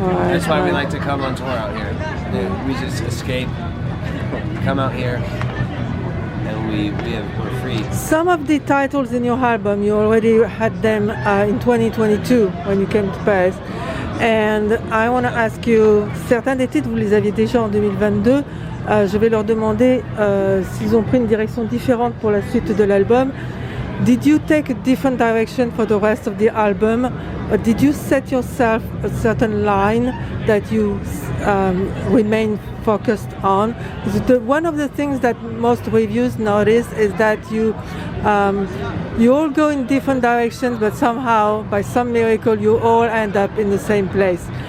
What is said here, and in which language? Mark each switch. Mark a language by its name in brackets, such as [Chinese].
[English] That's why we like to come on tour out here. We just escape, come out here, and we're free. Some of the titles in your album, you already had them in 2022 when you came to Paris. And I want to ask you, [French] certains des titres, vous les aviez déjà en 2022. Je vais leur demander s'ils ont pris une direction différente pour la suite de l'album. [English] Did you take a different direction for the rest of the album? Or did you set yourself a certain line that you remain focused on? One of the things that most reviews notice is that you all go in different directions, but somehow, by some miracle, you all end up in the same place.